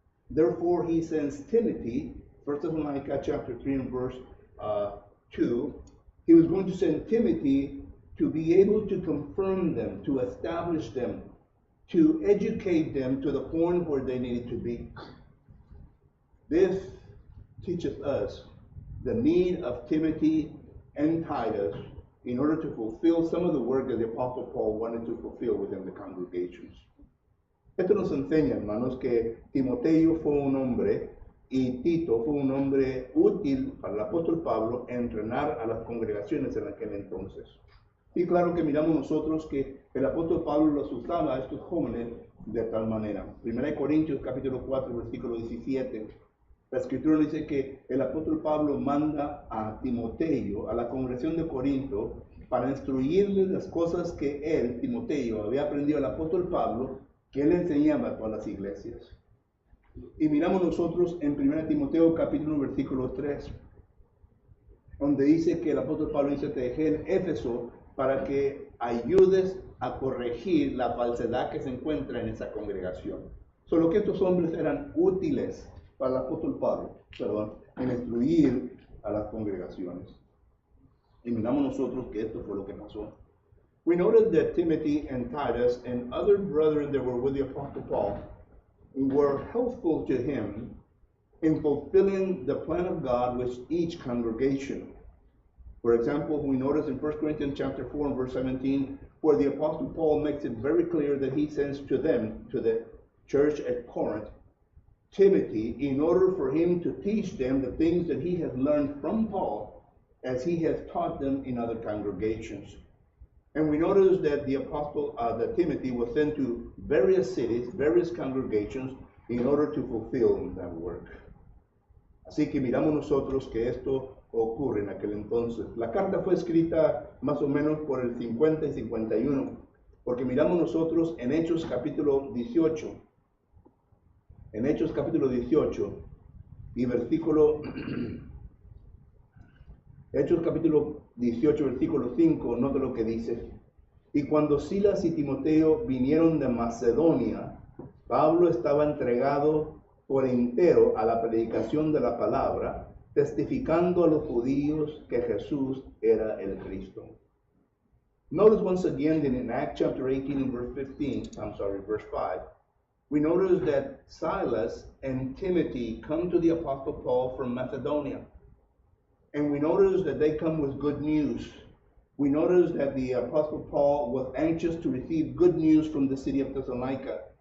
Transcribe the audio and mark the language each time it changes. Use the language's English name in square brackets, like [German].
[English] Therefore, he sends Timothy, 1 Thessalonians chapter 3 and verse 2, he was going to send Timothy to be able to confirm them, to establish them, to educate them to the point where they needed to be. This teaches us the need of Timothy and Titus in order to fulfill some of the work that the Apostle Paul wanted to fulfill within the congregations. [Spanish] Esto nos enseña, hermanos, que Timoteo fue un hombre y Tito fue un hombre útil para el apóstol Pablo entrenar a las congregaciones en aquel entonces. Y claro que miramos nosotros que el apóstol Pablo los usaba a estos jóvenes de tal manera. 1 Corintios capítulo 4, versículo 17. La escritura dice que el apóstol Pablo manda a Timoteo, a la congregación de Corinto, para instruirles las cosas que él, Timoteo, había aprendido al apóstol Pablo, que él enseñaba a todas las iglesias. Y miramos nosotros en 1 Timoteo capítulo 1, versículo 3, donde dice que el apóstol Pablo dice, te dejé en Éfeso para que ayudes a corregir la falsedad que se encuentra en esa congregación. Solo que estos hombres eran útiles para el apóstol Pablo, en instruir a las congregaciones. Y miramos nosotros que esto fue lo que pasó. [English] We noted that Timothy and Titus and other brethren that were with the apostle Paul were helpful to him in fulfilling the plan of God with each congregation. For example, we notice in 1 Corinthians chapter 4 and verse 17, where the apostle Paul makes it very clear that he sends to them, to the church at Corinth, Timothy, in order for him to teach them the things that he has learned from Paul, as he has taught them in other congregations. And we notice that the apostle, that Timothy was sent to various cities, various congregations, in order to fulfill that work. [Spanish] Así que miramos nosotros que esto ocurre en aquel entonces. La carta fue escrita más o menos por el 50 y 51, porque miramos nosotros en Hechos capítulo 18. En Hechos capítulo 18 y versículo Hechos capítulo 18, versículo 5, nota lo que dice. Y cuando Silas y Timoteo vinieron de Macedonia, Pablo estaba entregado por entero a la predicación de la palabra, testificando a los judíos que Jesús era el Cristo. [English] Notice once again that in Acts chapter 18 and verse 5, we notice that Silas and Timothy come to the Apostle Paul from Macedonia. And we notice that they come with good news. We notice that the Apostle Paul was anxious to receive good news from the city of Thessalonica.